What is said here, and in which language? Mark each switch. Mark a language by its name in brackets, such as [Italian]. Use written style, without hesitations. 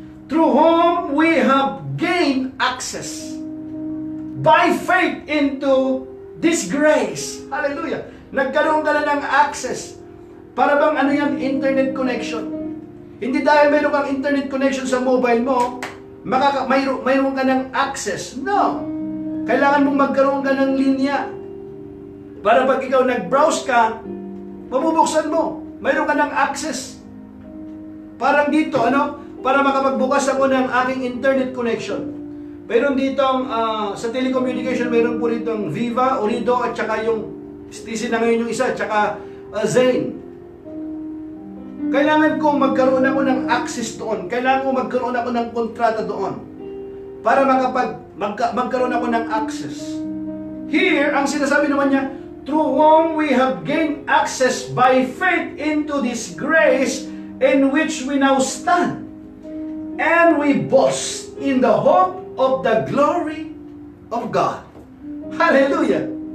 [English] Through whom we have gained access by faith into this grace. Hallelujah! [Filipino] Nagkaroon ka na ng access. Para bang internet connection. Hindi dahil mayroon kang internet connection sa mobile mo, mayroon ka ng access. No! Kailangan mong magkaroon ka ng linya. Para pag ikaw nag-browse ka, mabubuksan mo. Mayroon ka ng access. Parang dito, para makapagbukas ako ng aking internet connection. Mayroon ditong, sa telecommunication, mayroon po ditong Viva, Orido, at saka yung STC na ngayon yung isa, at saka Zain. Kailangan ko magkaroon ako ng access doon. Kailangan ko magkaroon ako ng kontrata doon. Para magkaroon ako ng access. [English] Here, [Filipino] ang sinasabi naman niya, [English] through whom we have gained access by faith into this grace in which we now stand. And we boast in the hope of the glory of God. Hallelujah!